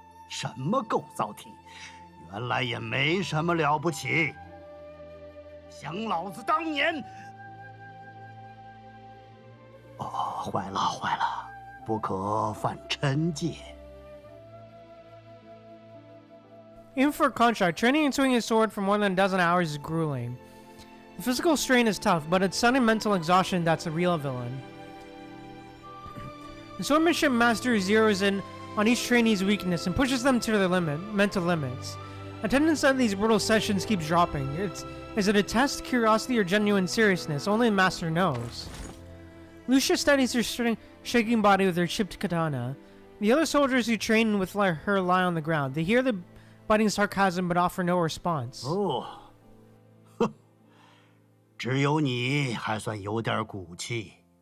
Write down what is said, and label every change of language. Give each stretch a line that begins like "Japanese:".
Chinese: 什么构造体，原来也没什么了不起。想老子当年……哦，坏了坏了，不可犯嗔戒。
English: Even for a contract, training and swinging a sword for more than a dozen hours is grueling. The physical strain is tough, but it's sudden mental exhaustion that's a real villain. The swordsmanship master zeroes in on each trainee's weakness and pushes them to their mental limits. Attendance at these brutal sessions keeps dropping. Is it a test, curiosity, or genuine seriousness? Only the master knows. Lucia studies her shaking body with her chipped katana. The other soldiers who train with her lie on the ground. They hear the biting sarcasm but offer no response.
Chinese: 哦，哼，只有你还算有点骨气。